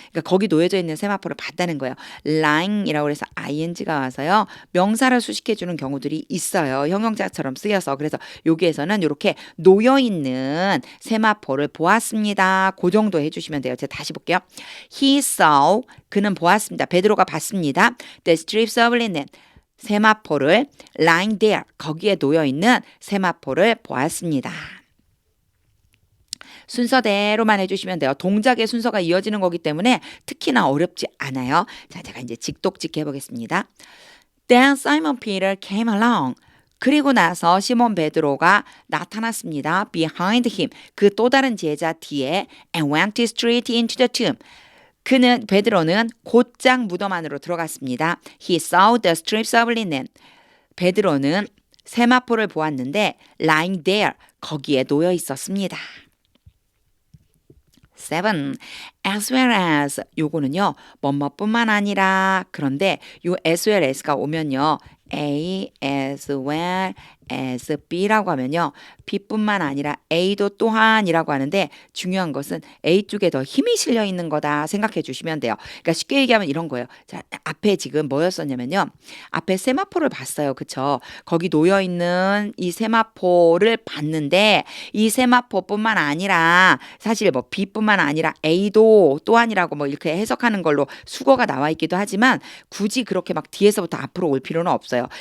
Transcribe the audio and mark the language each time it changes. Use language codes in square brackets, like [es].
[ko] 그러니까 거기 놓여져 있는 세마포를 봤다는 거예요. lying이라고 해서 ing가 와서요 명사를 수식해 주는 경우들이 있어요. 형용사처럼 쓰여서. 그래서 여기에서는 이렇게 놓여 있는 세마포를 보았습니다. 그 정도 해주시면 돼요. 제가 다시 볼게요. [en] He saw, [ko] 그는 보았습니다. 베드로가 봤습니다. [en] The strips of linen. [ko] 세마포를 [en] lying there. [ko] 거기에 놓여 있는 세마포를 보았습니다. 순서대로만 해주시면 돼요. 동작의 순서가 이어지는 거기 때문에 특히나 어렵지 않아요. 자, 제가 이제 직독직 해보겠습니다. [en] Then Simon Peter came along. [ko] 그리고 나서 시몬 베드로가 나타났습니다. [en] Behind him. [ko] 그 또 다른 제자 뒤에 [en] and went straight into the tomb. [ko] 베드로는 곧장 무덤 안으로 들어갔습니다. [en] He saw the strips of linen. [ko] 베드로는 세마포를 보았는데 [en] lying there. [ko] 거기에 놓여 있었습니다. 7. as well as 요거는요. 뭐뭐뿐만 아니라 그런데 요 as well as가 오면요. A as well as B라고 하면요. B뿐만 아니라 A도 또한이라고 하는데 중요한 것은 A 쪽에 더 힘이 실려 있는 거다 생각해 주시면 돼요. 그러니까 쉽게 얘기하면 이런 거예요. 자, 앞에 지금 뭐였었냐면요. 앞에 세마포를 봤어요. 그쵸? 거기 놓여 있는 이 세마포를 봤는데 이 세마포뿐만 아니라 사실 뭐 B뿐만 아니라 A도 또한이라고 뭐 이렇게 해석하는 걸로 수거가 나와 있기도 하지만 굳이 그렇게 막 뒤에서부터 앞으로 올 필요는 없어요.